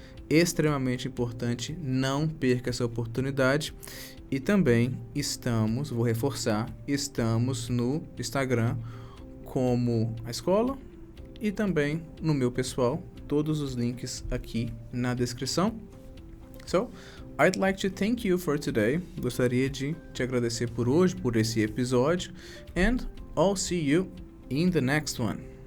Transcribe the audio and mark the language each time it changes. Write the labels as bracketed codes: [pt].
[pt] Extremamente importante, não perca essa oportunidade. E também estamos, vou reforçar, estamos no Instagram como a escola e também no meu pessoal. Todos os links aqui na descrição. [en] So, I'd like to thank you for today. [pt] Gostaria de te agradecer por hoje, por esse episódio. [en] And I'll see you in the next one.